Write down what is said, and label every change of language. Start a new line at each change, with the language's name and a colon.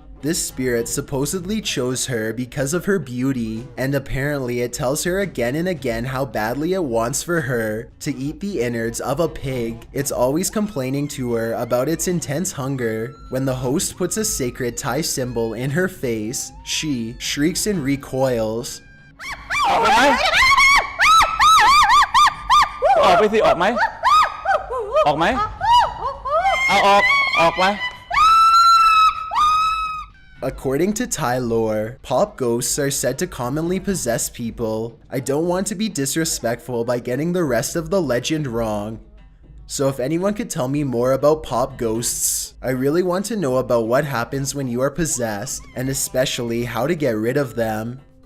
English: This spirit supposedly chose her because of her beauty, and apparently it tells her again and again how badly it wants for her to eat the innards of a pig. It's always complaining to her about its intense hunger. When the host puts a sacred Thai symbol in her face, she shrieks and recoils.
Thai: ออกไปไหมออกไปสิออกไหมออกไหมเอาออกไป
English: According to Thai lore, pop ghosts are said to commonly possess people. I don't want to be disrespectful by getting the rest of the legend wrong. So if anyone could tell me more about pop ghosts, I really want to know about what happens when you are possessed, and especially how to get rid of them.